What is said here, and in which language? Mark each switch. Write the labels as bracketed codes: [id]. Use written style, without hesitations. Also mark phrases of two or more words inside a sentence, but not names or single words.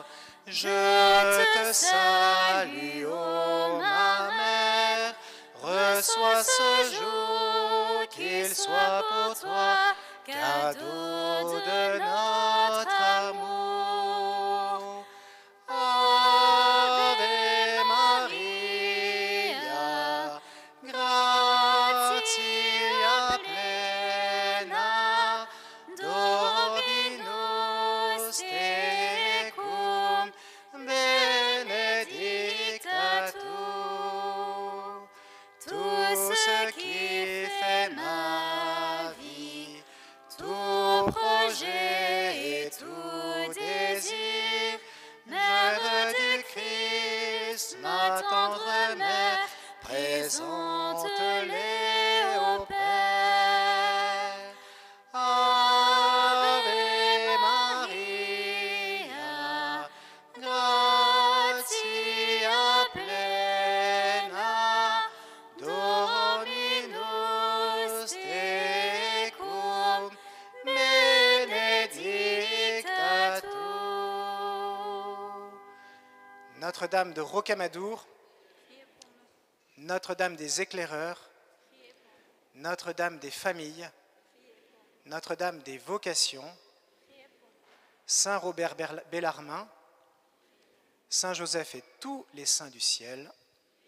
[fr] Je te salue, ô ma mère, reçois ce jour, qu'il soit pour toi cadeau de notre amour. [la] Ave Maria, gratia plena, Dominus tecum, benedicta tu. [fr] Tout ce qui fait ma vie, tout projet et tout désir, Mère du Christ, ma tendre mère, présente-les au Père. [la] Ave Maria, gratia plena, Dominus tecum, benedicta tu. [fr] Notre-Dame de Rocamadour, Notre-Dame des éclaireurs, Notre-Dame des familles, Notre-Dame des vocations, Saint Robert Bellarmin, Saint Joseph et tous les saints du ciel.